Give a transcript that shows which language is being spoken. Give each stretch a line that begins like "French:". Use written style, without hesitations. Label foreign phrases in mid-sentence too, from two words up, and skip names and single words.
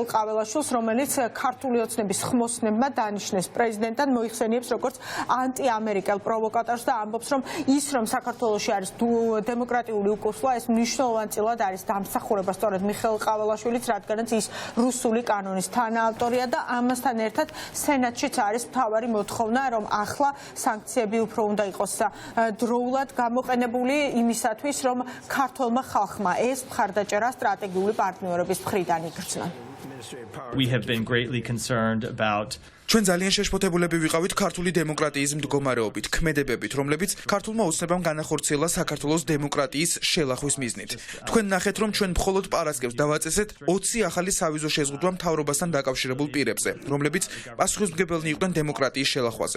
Georgian: ყაველაშვილს, რომელიც ქართული ოცნების ხმოსნებმა დანიშნეს პრეზიდენტად, მოიხსენიებს როგორც ანტიამერიკელ პროვოკატორს და ამბობს, რომ ის რომ საქართველოში არის დემოკრატიული უკუსლა, ეს მნიშვნელოვანწილად არის დამსახურება სწორედ მიხეილ ყაველაშვილიც, რადგანაც ის რუსული კანონის თანაავტორია და ამასთან ერთად სენატშიც არის მთავარი მოთხოვნა, რომ ახლა სანქციები უფრო უნდა იყოს დროულად გამოყენებული იმისათვის, რომ ქართულმა ხალხმა ეს მხარდაჭერა სტრატეგიული პარტნიორების მხრიდან იგრძნო.
English: We have been greatly concerned about
Georgian: ჩვენ ძალიან შეშფოთებულები ვიყავით ქართული დემოკრატიის მდგომარეობით, ქმედებებით, რომლებიც ქართულმა ოცნებამ განახორციელა საქართველოს დემოკრატიის შელახვის მიზნით. თქვენ ნახეთ, რომ ჩვენ მხოლოდ პარასკევს დავაწესეთ 20 ახალი სავიზო შეზღუდვა მთავრობასთან დაკავშირებულ პირებზე, რომლებიც პასუხისმგებელნი იყვნენ დემოკრატიის შელახვაზე.